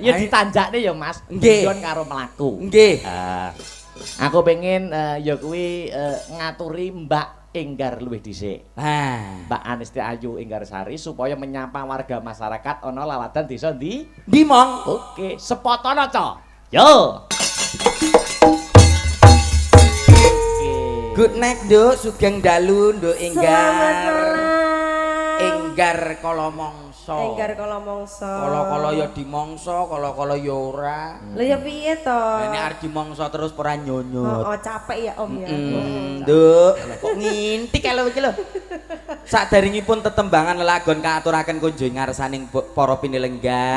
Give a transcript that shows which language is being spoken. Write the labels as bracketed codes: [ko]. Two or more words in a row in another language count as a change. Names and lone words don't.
[jv] Ya ditanjakne ya Mas. Nggih. Yon karo mlaku. Nggih. Aku pengen ya kuwi ngaturi Mbak Enggar luwih dhisik. Mbak Anisti Ayu Enggarsari supaya menyapa warga masyarakat ana laladan desa ndi? Dimong. Oke, sepotono co. Yo. [en] Good night, [jv] Nduk. Sugeng dalu, Nduk Enggar. [id] Selamat malam. [jv] Enggar kala mangsa. Enggar kala mangsa. Kala-kala ya dimangsa, kala-kala ya ora. Lha ya piye to? Nek arep dimangsa terus ora nyonyot. [id] Oh, capek ya Om ya. [jv] Nduk, kok ngintik kalau iki lho. Saderengipun tetembangan lelagon kaaturaken kunjung ngarsaning para pinilenggah.